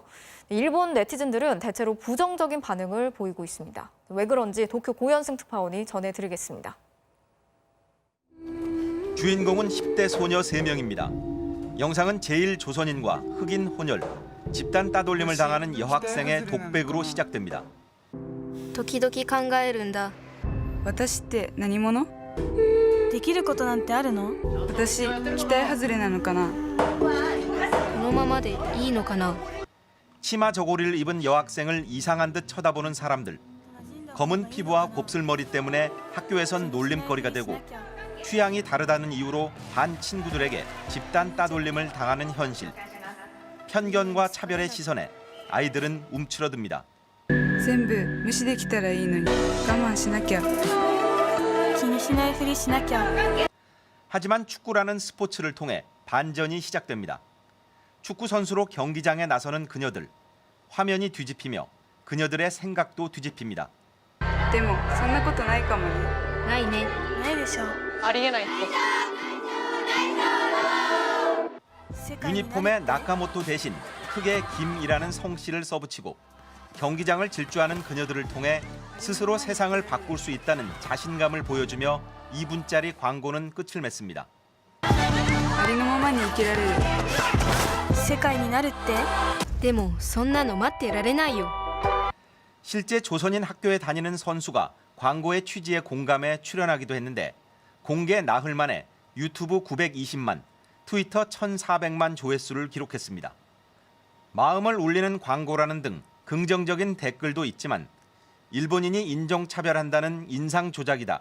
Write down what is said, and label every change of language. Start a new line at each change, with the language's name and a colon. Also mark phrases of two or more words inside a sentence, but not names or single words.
Korean: 일본 네티즌들은 대체로 부정적인 반응을 보이고 있습니다. 왜 그런지 도쿄 고현승 특파원이 전해드리겠습니다. 주인공은 10대 소녀 3명입니다. 영상은 제1조선인과 흑인 혼혈, 집단 따돌림을 당하는 여학생의 독백으로 시작됩니다.
Japanese: 時々考えるんだ。私って何者？できることなんてあるの？私期待外れなのかな？このままでいいのかな？
Korean: 치마 저고리를 입은 여학생을 이상한 듯 쳐다보는 사람들. 검은 피부와 곱슬머리 때문에 학교에선 놀림거리가 되고 취향이 다르다는 이유로 반 친구들에게 집단 따돌림을 당하는 현실. 편견과 차별의 시선에 아이들은 움츠러듭니다.
Japanese: 全部無視できたらいいのに我慢しなきゃ気にしないふりしなきゃ
Korean: 하지만 축구라는 스포츠를 통해 반전이 시작됩니다. 축구 선수로 경기장에 나서는 그녀들. 화면이 뒤집히며 그녀들의 생각도 뒤집힙니다.
Japanese: でもそんなことないかもねないねないでしょありえないって
Korean: 유니폼에 나카모토 대신 크게 김이라는 성씨를 써붙이고 경기장을 질주하는 그녀들을 통해 스스로 세상을 바꿀 수 있다는 자신감을 보여주며 2분짜리 광고는 끝을 맺습니다.
Japanese: ありのままに生きられる世界になるってでもそんなの待ってられないよ
Korean: 실제 조선인 학교에 다니는 선수가 광고의 취지에 공감해 출연하기도 했는데 공개 나흘 만에 유튜브 920만, 트위터 1,400만 조회수를 기록했습니다. 마음을 울리는 광고라는 등 긍정적인 댓글도 있지만 일본인이 인종차별한다는 인상 조작이다.